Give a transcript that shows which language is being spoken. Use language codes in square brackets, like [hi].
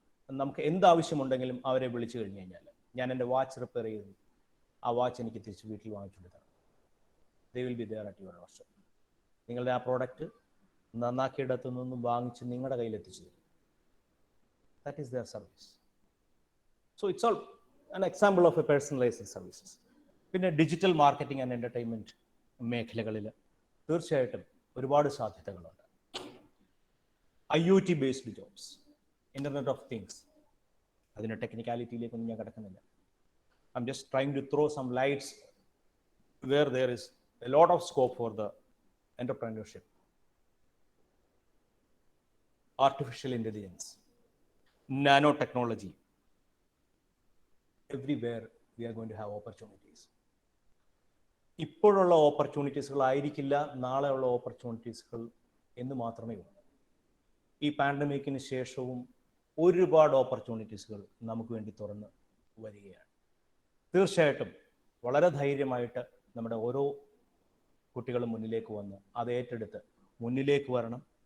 [ml] നമുക്ക് എന്താവശ്യമുണ്ടെങ്കിലും അവരെ വിളിച്ചു കഴിഞ്ഞ് കഴിഞ്ഞാൽ, ഞാൻ എൻ്റെ വാച്ച് റിപ്പയർ ചെയ്തു, ആ വാച്ച് എനിക്ക് തിരിച്ച് വീട്ടിൽ വാങ്ങിച്ചു കൊടുത്തതാണ്. [en] They will be there at your doorstep. [ml] നിങ്ങളുടെ ആ പ്രോഡക്റ്റ് നന്നാക്കിയിടത്തു നിന്നും വാങ്ങിച്ച് നിങ്ങളുടെ കയ്യിലെത്തിച്ചു തരും. [en] That is their service. So it's all an example of a personalized services. [ml] പിന്നെ ഡിജിറ്റൽ മാർക്കറ്റിംഗ് ആൻഡ് എൻ്റർടൈൻമെൻറ്റ് മേഖലകളിൽ തീർച്ചയായിട്ടും ഒരുപാട് സാധ്യതകളുണ്ട്. IoT based jobs, internet of things, അതിൻ്റെ ടെക്നിക്കാലിറ്റിയിലേക്കൊന്നും ഞാൻ കിടക്കുന്നില്ല. [en] I'm just trying to throw some lights where there is a lot of scope for the entrepreneurship. Artificial intelligence, nano technology, everywhere we are going to have opportunities. [ml] ഇപ്പോഴുള്ള ഓപ്പർച്യൂണിറ്റീസുകളായിരിക്കില്ല നാളെയുള്ള ഓപ്പർച്യൂണിറ്റീസുകൾ എന്ന് മാത്രമേ ഉള്ളൂ. ഈ പാൻഡമിക്കിന് ശേഷവും ഒരുപാട് ഓപ്പർച്യൂണിറ്റീസുകൾ നമുക്ക് വേണ്ടി തുറന്ന് വരികയാണ്. തീർച്ചയായിട്ടും വളരെ ധൈര്യമായിട്ട് നമ്മുടെ ഓരോ കുട്ടികളും മുന്നിലേക്ക് വന്ന് അത് ഏറ്റെടുത്ത് മുന്നിലേക്ക് വരണം.